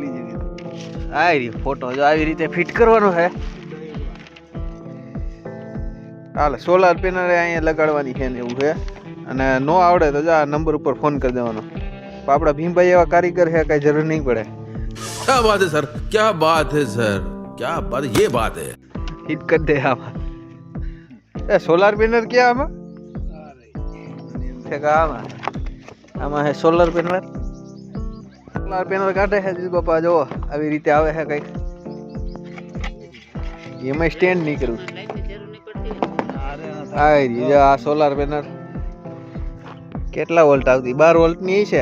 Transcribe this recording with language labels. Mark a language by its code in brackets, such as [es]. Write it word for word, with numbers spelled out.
[gu] આ રહ્યું ફોટો જો આવી રીતે ફિટ કરવાનો છે. હાલ સોલાર પેનલ અહીંયા લગાડવાની છે ને એવું છે. અને નો આવડે તો જો આ નંબર ઉપર ફોન કરી દેવાનો. પણ આપણા ભીમભાઈ એવા કારીગર છે કાંઈ જરૂર નહીં પડે. [hi] क्या बात है सर, क्या बात है सर, क्या बात, ये बात है। [gu] ફિટ કરી દે આમાં. એ સોલાર પેનલ ક્યાં આમાં છે કે આમાં આમાં છે સોલાર પેનલ. સોલાર પેનલ કાઢે છે જીજુ બાપા જો આવી રીતે આવે છે કંઈક. એમાં સ્ટેન્ડ નહીં કરવું. આ રહી જો આ સોલાર પેનલ કેટલા વોલ્ટ આવતી બાર વોલ્ટની એ છે.